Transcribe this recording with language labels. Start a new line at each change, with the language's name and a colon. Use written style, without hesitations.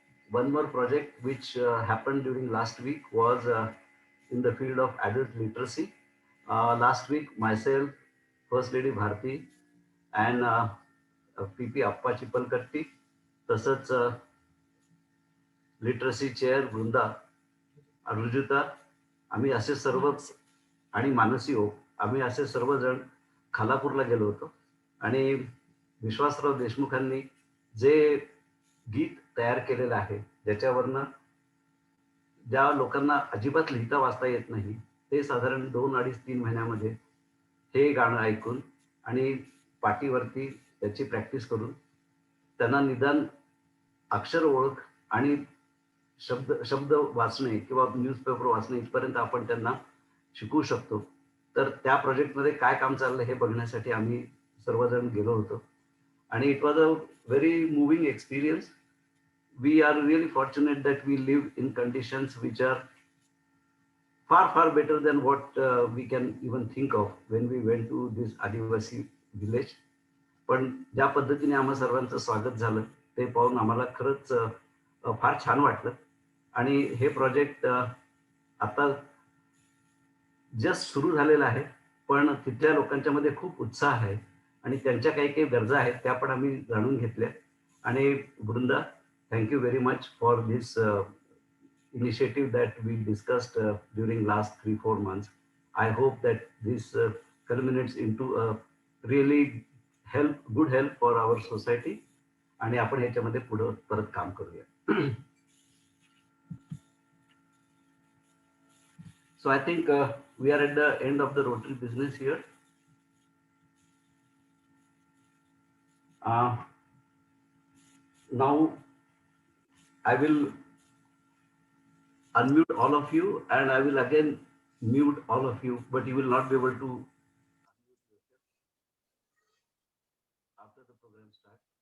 English: One more project which happened during last week was in the field of adult literacy. Last week, myself, First Lady Bharti, and PP Appa Chipalkatti,
Marathi: तसंच literacy chair Vrinda Rujuta, आम्ही असे सर्वच, आणि Mansi okay, आम्ही असे सर्वजण खालापूरला गेलो होतो. आणि विश्वासराव देशमुखांनी जे गीत तयार केलेलं आहे ज्याच्यावरनं ज्या लोकांना अजिबात लिहिता वाचता येत नाही ते साधारण 2-2.5-3 महिन्यामध्ये हे गाणं ऐकून आणि पाटीवरती त्याची प्रॅक्टिस करून त्यांना निदान अक्षर ओळख आणि शब्द वाचणे किंवा न्यूजपेपर वाचणे इथपर्यंत आपण त्यांना शिकवू शकतो. तर त्या प्रोजेक्टमध्ये काय काम चाललं हे बघण्यासाठी आम्ही सर्वजण गेलो होतो.
English: आणि it was a very moving experience. We are really fortunate that we live in conditions which are far better than what we can even think of when we went to this Adivasi village.
Marathi: पण ज्या पद्धतीने आम्हा सर्वांचं स्वागत झालं ते पाहून आम्हाला खरंच फार छान वाटलं. आणि हे प्रोजेक्ट आता जस्ट सुरू झालेलं आहे, पण तिथल्या लोकांच्या मध्ये खूप उत्साह आहे आणि त्यांच्या काही गरजा आहेत त्या पण आम्ही जाणून घेतल्या.
English: आणि Vrinda, thank you very much for this initiative that we discussed during last 3-4 months. I hope that this culminates into a really good help for our society.
Marathi: आणि आपण ह्याच्यामध्ये पुढे परत काम करूया.
English: So I think we are at the end of the Rotary business here. Now I will unmute all of you and I will again mute all of you, but you will not be able to after the program starts.